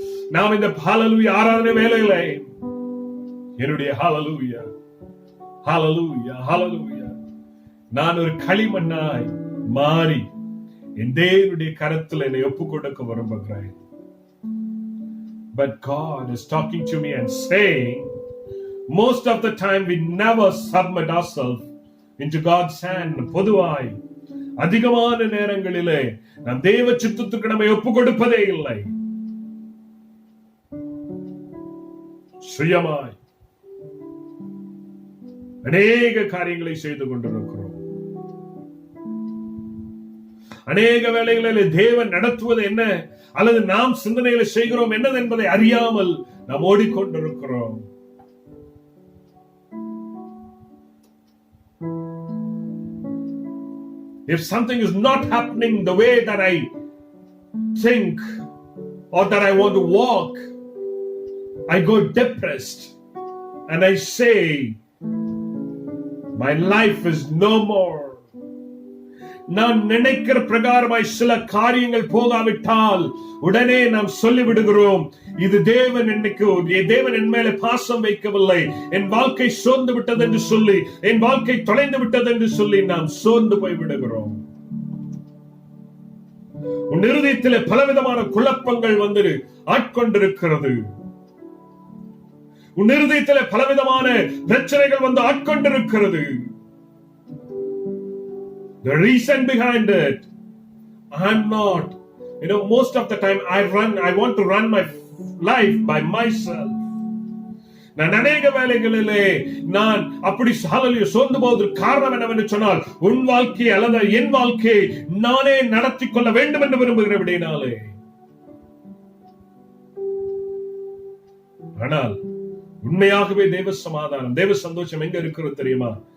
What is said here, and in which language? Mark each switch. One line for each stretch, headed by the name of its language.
Tamil: நாம் இந்த ஹல்லேலூயா ஆராதனை வேளையில என்னுடைய ஹல்லேலூயா ஹல்லேலூயா ஹல்லேலூயா நான் ஒரு களிமண்ணாய் மாறி என் தேவனுடைய கரத்தில் என்னை ஒப்புக் கொடுக்க விரும்புகிறேன்.
English: But God is talking to me and saying, most of the time we never submit ourselves into God's hand.
Tamil: பொதுவாய் அதிகமான நேரங்களிலே நாம் தேவ சித்தத்துக்கு நம்மை ஒப்புக் கொடுப்பதே இல்லை. சுயமாய் அநேக காரியங்களை செய்து கொண்டிருக்கிறோம். அநேக வேளைகளில் தேவன் நடத்துவது என்ன அல்லது நாம் சிந்தனைகளை செய்கிறோம் என்னது என்பதை அறியாமல் நாம் ஓடிக்கொண்டிருக்கிறோம்.
English: If something is not happening the way that I think or that I want to walk, I go depressed and I say, my life is no more.
Tamil: நான் நினைக்கிற பிரகாரமாய் சில காரியங்கள் போகாவிட்டால் உடனே நாம் சொல்லிவிடுகிறோம், இது தேவன் என் மேலே பாசம் வைக்கவில்லை, என் வாழ்க்கை சோர்ந்து விட்டது என்று சொல்லி, என் வாழ்க்கை தொலைந்து விட்டது என்று சொல்லி நாம் சோர்ந்து போய் விடுகிறோம். உன் இருதயத்திலே பலவிதமான குழப்பங்கள் வந்து ஆட்கொண்டிருக்கிறது. உன் இருதயத்திலே பலவிதமான பிரச்சனைகள் வந்து ஆட்கொண்டிருக்கிறது.
English: The reason behind it, I'm not, most of the time I want to run my life by myself.
Tamil: நான் அநேக வேளைகளிலே நான் அப்படி சோர்ந்து போவதற்கு காரணம் என்னவென்று சொன்னால், உன் வாழ்க்கை அல்லது என் வாழ்க்கையை நானே நடத்தி கொள்ள வேண்டும் என்று விரும்புகிறபடினாலே. ஆனால் உண்மையாகவே தேவ சமாதானம், தேவ சந்தோஷம் எங்க இருக்கிறது தெரியுமா?